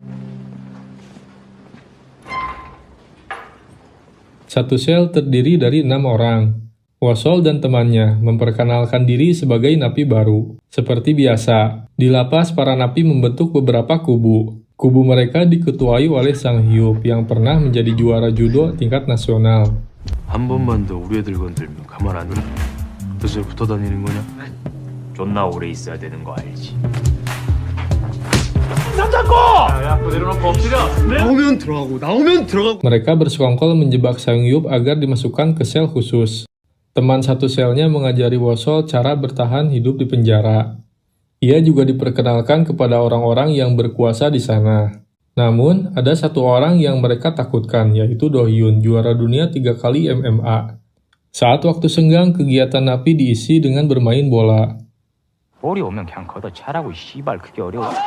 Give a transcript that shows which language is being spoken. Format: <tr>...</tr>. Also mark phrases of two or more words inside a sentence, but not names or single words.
<id>Satu sel terdiri dari 6 orang. Wosol dan temannya memperkenalkan diri sebagai napi baru. Seperti biasa, di lapas para napi membentuk beberapa kubu. Kubu mereka diketuai oleh Sang Hyup yang pernah menjadi juara judo tingkat nasional.</id> <ko>한 번만 더 우리 애들 건들면 가만 안 둬. 그래서 붙어 다니는 거냐? 존나 오래 있어야 되는 거 알지? 나오면 들어가고 나오면 들어가고.</ko> <id>Mereka bersekongkol menjebak Sang Hyup agar dimasukkan ke sel khusus. Teman satu selnya mengajari Wosol cara bertahan hidup di penjara. Ia juga diperkenalkan kepada orang-orang yang berkuasa di sana. Namun, ada satu orang yang mereka takutkan, yaitu Do Hyun, juara dunia 3 kali MMA. Saat waktu senggang, kegiatan napi diisi dengan bermain bola.</id> <ko>어려우면 그냥 걷어 차라고 씨발 그게 어려워.</ko>